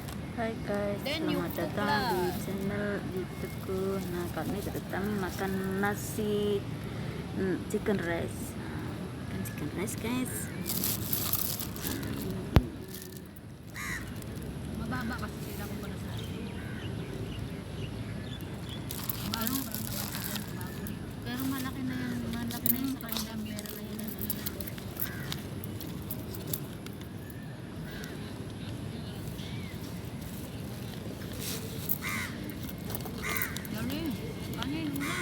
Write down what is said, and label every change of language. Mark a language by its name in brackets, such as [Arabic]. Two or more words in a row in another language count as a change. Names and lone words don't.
[Indonesian] Hai guys, selamat datang di channel YouTube ku. Nah, kali ini kita makan nasi [English] chicken rice. [Indonesian] Makan [English] chicken rice [Indonesian] guys. [Filipino] Mababa kasi sila kung para sa atin. Pero malaki na yan sa kanila. Meron na yan. Kanin, ulam.